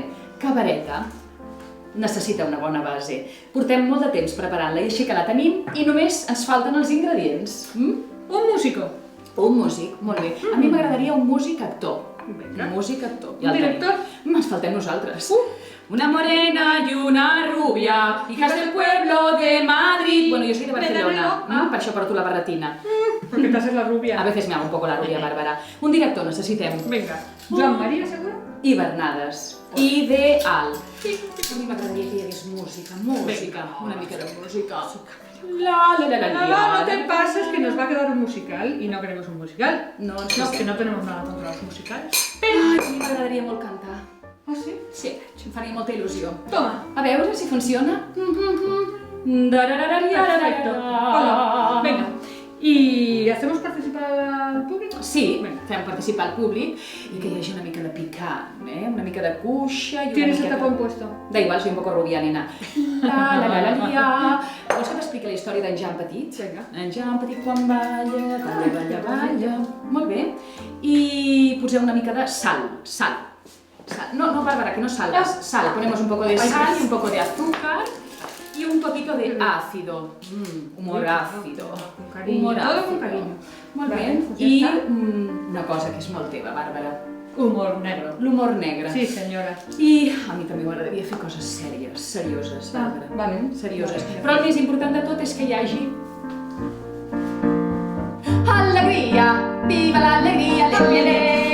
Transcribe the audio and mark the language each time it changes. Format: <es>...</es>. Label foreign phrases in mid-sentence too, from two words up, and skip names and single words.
<ca>Cabareta necessita una bona base. Portem molt de temps preparant-la i així que la tenim i només ens falten els ingredients.</ca> <es>Un músico.</es> <ca>Un músic, molt bé. A mi m'agradaria un músic actor. Un músic actor. Un director? Ens faltem nosaltres.</ca> <es>Una morena y una rubia, hijas del pueblo de Madrid. Bueno, yo soy de Barcelona,</es> <ca>per això porto la barretina.</ca> <es>Porque te haces la rubia. A veces me hago un poco la rubia,</es> <ca>Bàrbara. Un director necessitem.</ca> <es>Venga. Joan Maria, seguro?</es> <ca>I Bernades. Ideal. A mi m'agradaria que hi hagués música, música. Una mica de música.</ca> <es>No te pases que nos va a quedar un musical y no queremos un musical. No, que no tenemos nada contra los musicals.</es> <ca>Ai, a mi m'agradaria molt cantar.</ca> <es>¿Ah, sí?</es> <ca>Sí, em faria molta il·lusió.</ca> <es>Toma.</es> <ca>A veure si funciona.</ca> <es>Perfecto. Hola. Venga. ¿Y hacemos participar al público?</es> <ca>Sí,</ca> <es>Venga.</es> <ca>fem participar al públic i que hi hagi una mica de picant, una mica de cuixa i una</ca> <es>¿Tienes el</es> <ca>mica</ca> <es>tapón puesto? Da igual, soy un poco rubia, nena.</es> <ca>Vols que t'expliqui la història d'en Jan Petit? Vinga. En Jan Petit quan balla, balla. Molt bé. I poseu una mica de sal.</ca> <es>No, Bárbara, que no salgas. Sal, ponemos un poco de sal y un poco de azúcar y un poquito de ácido. Humor ácido. Con cariño, todo con cariño.</es> <ca>Molt bé. I una cosa que és molt teva, Bàrbara.</ca> <es>Humor negro.</es> <ca>L'humor negre. Sí, senyora. I a mi també m'agradaria fer coses sèries, serioses, Bàrbara. Vale. Serioses. Però el més important de tot és que hi hagi... Alegria! Viva l'alegria!</ca>